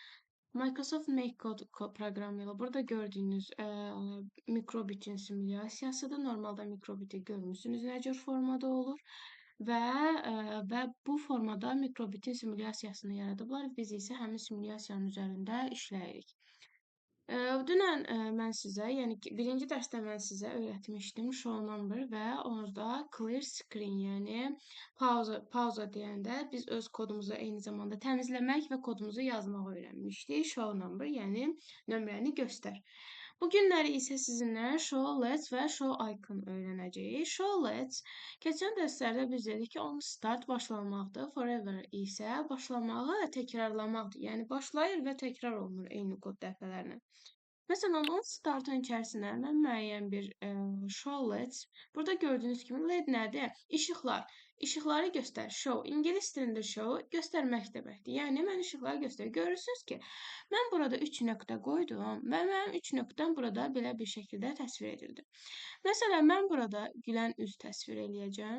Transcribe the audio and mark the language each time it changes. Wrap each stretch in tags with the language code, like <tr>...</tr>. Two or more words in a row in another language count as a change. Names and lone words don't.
<az>Microsoft Make Code proqramı ilə burada gördüyünüz mikrobitin simulyasiyasıdır. Normalda mikrobiti görmüsünüz nə cür formada olur və bu formada mikrobitin simulyasiyasını yaradıblar. Biz isə həmin simulyasiyanın üzərində işləyirik. Dünən mən sizə, yəni ki, birinci dərsdə mən sizə öyrətmişdim</az> <en>show number</en> <az>və orada</az> <en>clear screen,</en> <az>yəni pauza deyəndə biz öz kodumuzu eyni zamanda təmizləmək və kodumuzu yazmaq öyrənmişdik.</az> <en>Show number,</en> <az>yəni nömrəni göstər. Bu günləri isə sizinlə</az> <en>show let's</en> <az>və</az> <en>show icon</en> <az>öyrənəcəyik.</az> <en>Show let's</en> <az>keçən dərslərdə biz dedik ki,</az> <en>on start</en> <az>başlamaqdır, forever isə başlamağı təkrarlamaqdır. Yəni başlayır və təkrar olunur eyni kod dəfələrlə. Məsələn, on startın içərisinə mən müəyyən bir</az> <en>show let's.</en> <az>Burada gördüyünüz kimi LED nədir? İşıqlar. İşıqları göstər. Show. İngilis dilində show göstərmək deməkdir. Yəni mən işıqları göstərir. Görürsünüz ki, mən burada 3 nöqtə qoydum və mənim 3 nöqtəm burada belə bir şəkildə təsvir edildi. Məsələn, mən burada gülən üz təsvir eləyəcəm.</az>